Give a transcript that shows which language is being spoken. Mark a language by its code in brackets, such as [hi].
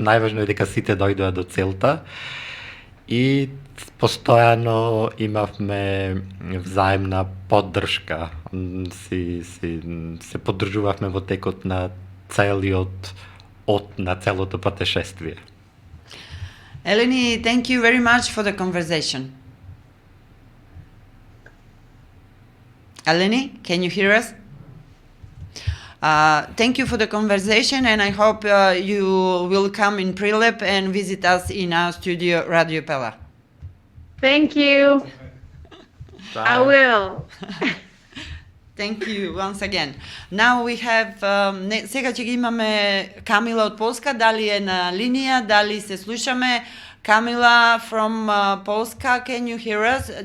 [mk] Најважно е дека сите дојдоа до целта и постојано имавме взаемна поддршка. Се поддржувавме во текот на целиот на целото патешествие. [en] Eleni, thank you very much for the conversation. Eleni, can you hear us? Thank you for the conversation, and I hope you will come in Prilep and visit us in our studio, Radio Pella. Thank you. I will. Thank you once again. Now we have, [mk] сега ќе ги имаме Камила од Полска, дали е на линија, дали се слушаме. [en] Камила from Polska, can you hear us?